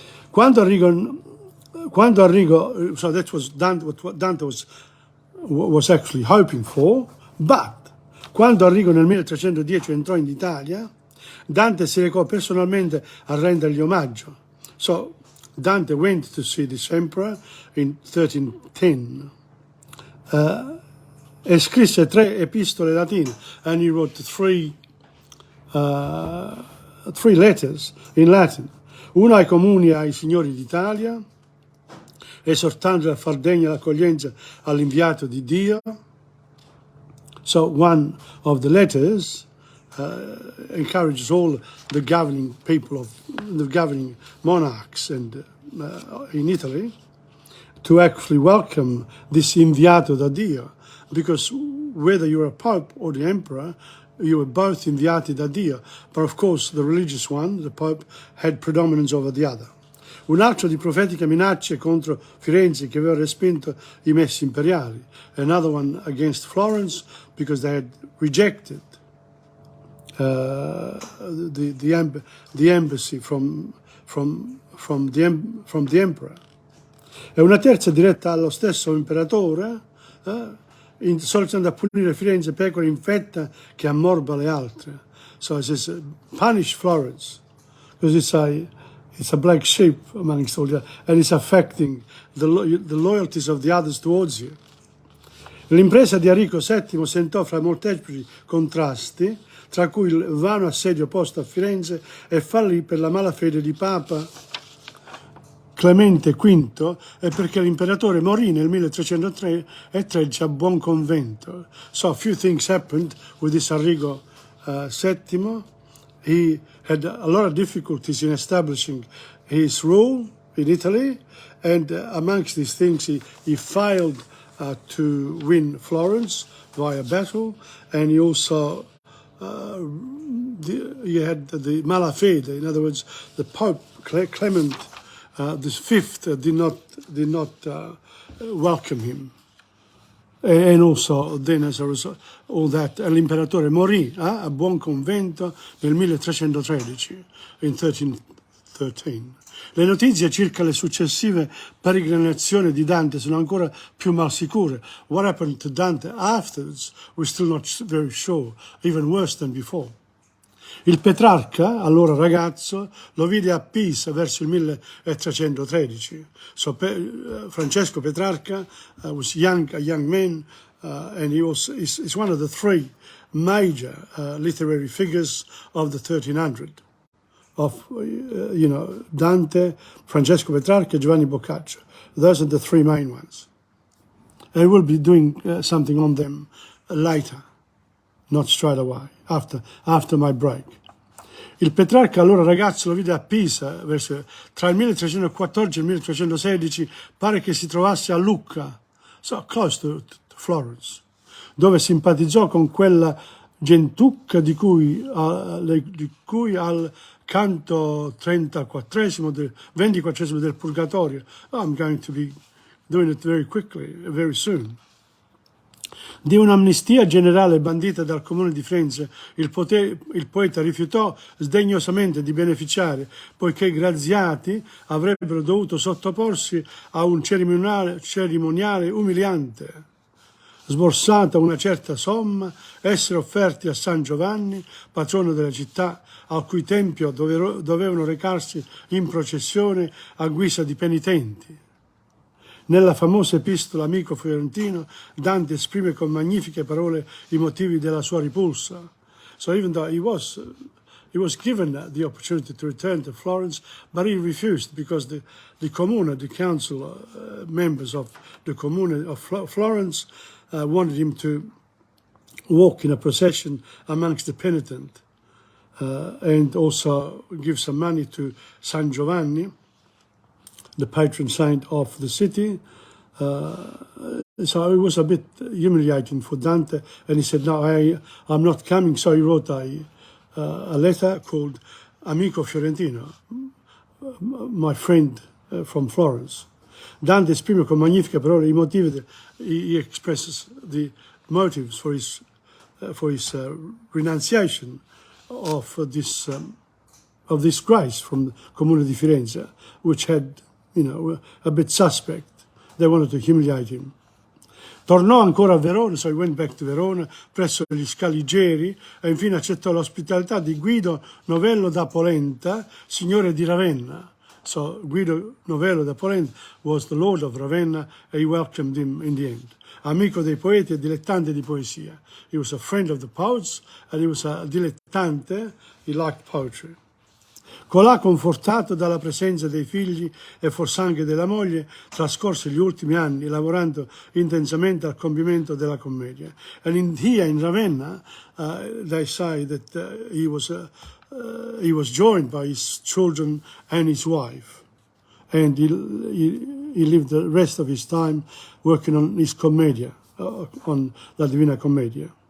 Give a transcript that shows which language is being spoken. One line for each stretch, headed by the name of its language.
Italian: Quando Arrigo,
English: so that was what Dante was actually hoping for, but
Italian: quando Arrigo nel 1310 entrò in Italia, Dante si recò personalmente a rendergli omaggio.
English: So Dante went to see this emperor in 1310
Italian: e scrisse 3 epistole latine,
English: and he wrote 3 letters in Latin.
Italian: Una ai comuni e ai signori d'Italia, esortando a far degna l'accoglienza all'inviato di Dio.
English: So one of the letters encourages all the governing people the governing monarchs and in Italy to actually welcome this
Italian: inviato da Dio,
English: because whether you're a pope or the emperor, you were both
Italian: inviati da Dio.
English: But of course, the religious one, the pope, had predominance over the other.
Italian: un altro di profetiche minacce contro Firenze che aveva respinto i messi imperiali.
English: Another one against Florence because they had rejected the embassy from the emperor.
Italian: E una terza diretta allo stesso imperatore, soltanto a punire Firenze, pecore infetta che ammorba le altre.
English: So it says, punish Florence, because it's a black sheep amongst all the others, and it's affecting the loyalties of the others towards you.
Italian: L'impresa di Enrico VII sentò fra molteplici contrasti, tra cui il vano assedio posto a Firenze e fallì per la malafede di Papa Clemente V e perché l'imperatore morì nel 1313 a buon convento.
English: So a few things happened with this Enrico VII. He had a lot of difficulties in establishing his rule in Italy, and amongst these things he failed to win Florence via battle, and he also he had the malafede. In other words, the Pope Clement the fifth did not welcome him, and also then as a result all that
Italian: l'imperatore morì a buon convento nel 1313,
English: in 1313.
Italian: Le notizie circa le successive peregrinazioni di Dante sono ancora più malsicure.
English: What happened to Dante afterwards we're still not very sure, even worse than before.
Italian: Il Petrarca, allora ragazzo, lo vide a Pisa verso il 1313.
English: So Francesco Petrarca was a young man, and he's one of the three major literary figures of the 1300. Of Dante, Francesco Petrarca, Giovanni Boccaccio. Those are the three main ones. And we'll be doing something on them later, not straight away, after my break.
Italian: Il Petrarca, allora ragazzo, lo vide a Pisa tra il 1314 e il 1316, pare che si trovasse a Lucca,
English: so close to Florence,
Italian: dove simpatizzò con quella gentucca di cui al canto 24esimo del Purgatorio.
English: I'm going to be doing it very quickly, very soon.
Italian: Di un'amnistia generale bandita dal comune di Firenze, il poeta rifiutò sdegnosamente di beneficiare, poiché i graziati avrebbero dovuto sottoporsi a un cerimoniale umiliante. Sborsata una certa somma, essere offerti a San Giovanni, patrono della città, al cui tempio dovevano recarsi in processione a guisa di penitenti. Nella famosa epistola Amico fiorentino, Dante esprime con magnifiche parole i motivi della sua ripulsa.
English: So even though he was given the opportunity to return to Florence, but he refused because the Comune, the council members of the Comune of Florence wanted him to walk in a procession amongst the penitent and also give some money to San Giovanni, the patron saint of the city. So it was a bit humiliating for Dante, and he said, no, I'm not coming. So he wrote a letter called Amico Fiorentino, my friend from Florence.
Italian: Dante esprime con magnifiche parole I motivi,
English: he expresses the motives for his renunciation of this grace from the Comune di Firenze, which had, a bit suspect. They wanted to humiliate him.
Italian: Tornò ancora a Verona,
English: so he went back to Verona,
Italian: presso gli Scaligeri, e infine accettò l'ospitalità di Guido Novello da Polenta, signore di Ravenna.
English: So Guido Novello da Polenta was the lord of Ravenna, and he welcomed him in the end.
Italian: Amico dei poeti e dilettante di poesia.
English: He was a friend of the poets, and he was a dilettante, he liked poetry.
Italian: Colà, confortato dalla presenza dei figli e fors'anche della moglie, trascorse gli ultimi anni lavorando intensamente al compimento della commedia.
English: And here in Ravenna, they say that he was joined by his children and his wife. And he lived the rest of his time working on his commedia, on la Divina Commedia.